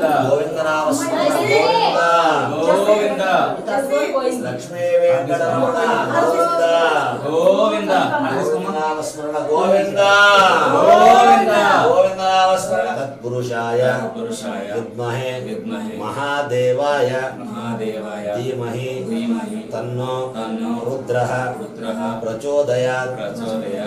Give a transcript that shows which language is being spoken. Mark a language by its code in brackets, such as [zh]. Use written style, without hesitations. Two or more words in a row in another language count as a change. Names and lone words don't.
[te] గోవింద నామస్మరణ గోవింద గోవింద లక్ష్మీ వెంకటరమణ గోవింద గోవింద గోవింద నామస్మరణ గోవింద గోవింద గోవింద నామస్మరణ తత్పురుషాయ [sa] పురుషాయ విద్మహే విద్మహే మహాదేవాయ మహాదేవాయ ధీమహి ధీమహి तन्नो तन्नो रुद्रः रुद्रः प्रचोदयात् प्रचोदयात्